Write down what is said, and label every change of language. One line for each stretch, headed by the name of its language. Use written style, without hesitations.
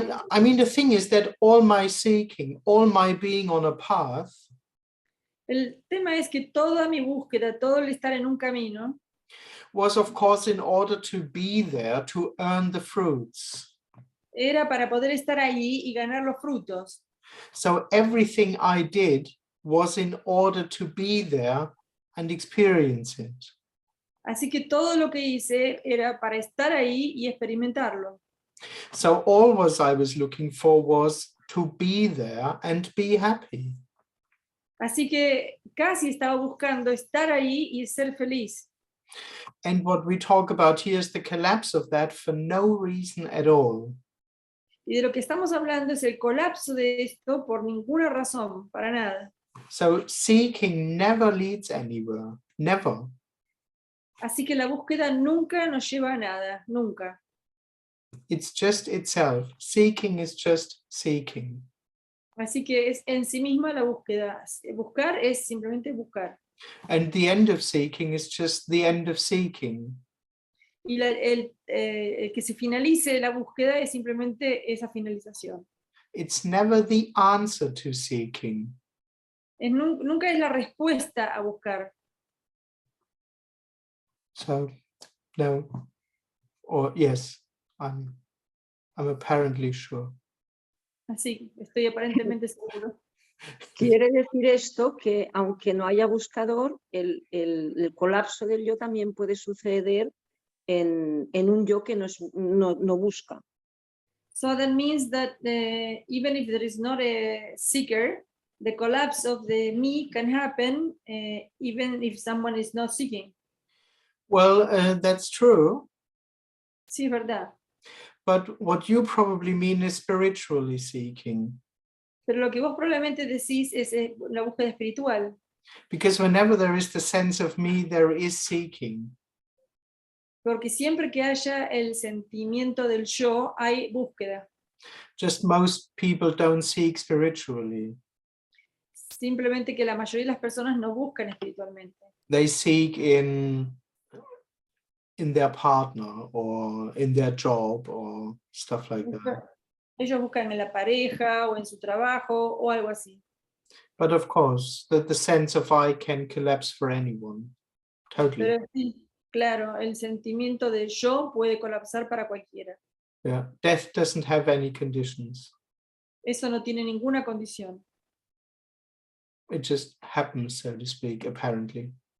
English: I mean, the thing is that all my seeking, all my being on a path,
Spanish: el tema es que toda mi búsqueda, todo el estar en un camino,
English: was of course in order to be there to earn the fruits.
Spanish: era para poder estar allí y ganar los frutos.
English: So everything I did was in order to be there and experience it.
Spanish: Así que todo lo que hice era para estar ahí y experimentarlo.
English: So all I was looking for was to be there and be happy.
Spanish: Así que casi estaba buscando estar ahí y ser feliz.
English: And what we talk about here is the collapse of that for no reason at all.
Spanish: Y de lo que estamos hablando es el colapso de esto por ninguna razón, para nada.
English: So seeking never leads anywhere, never.
Spanish: Así que la búsqueda nunca nos lleva a nada, nunca.
English: It's just itself. Seeking is just seeking.
Spanish: Así que es en sí misma la búsqueda. Buscar es simplemente buscar.
English: And the end of seeking is just the end of seeking.
Spanish: Y el que se finalice la búsqueda es simplemente esa finalización.
English: It's never the answer to seeking.
Spanish: Nunca es la respuesta a buscar.
English: So, no, or yes, I'm apparently sure.
Spanish: Así, estoy aparentemente seguro. Quiere decir esto que aunque no haya buscador, el colapso del yo también puede suceder en un yo que no busca.
English: So that means that even if there is not a seeker, the collapse of the me can happen even if someone is not seeking. Well, that's true.
Spanish: Sí, es verdad.
English: But what you probably mean is spiritually seeking.
Spanish: Pero lo que vos probablemente decís es la búsqueda espiritual.
English: Because whenever there is the sense of me, there is seeking.
Spanish: Porque siempre que haya el sentimiento del yo, hay búsqueda.
English: Just most people don't seek spiritually.
Spanish: Simplemente que la mayoría de las personas no buscan espiritualmente.
English: They seek in their partner or in their job or stuff like that.
Spanish: Ellos buscan en la pareja o en su trabajo o algo así.
English: But of course, the sense of I can collapse for anyone. Totally.
Spanish: Pero sí, claro, el sentimiento de yo puede colapsar para cualquiera.
English: Yeah. Death doesn't have any conditions.
Spanish: Eso no tiene ninguna condición.
English: It just happens, so to speak, apparently.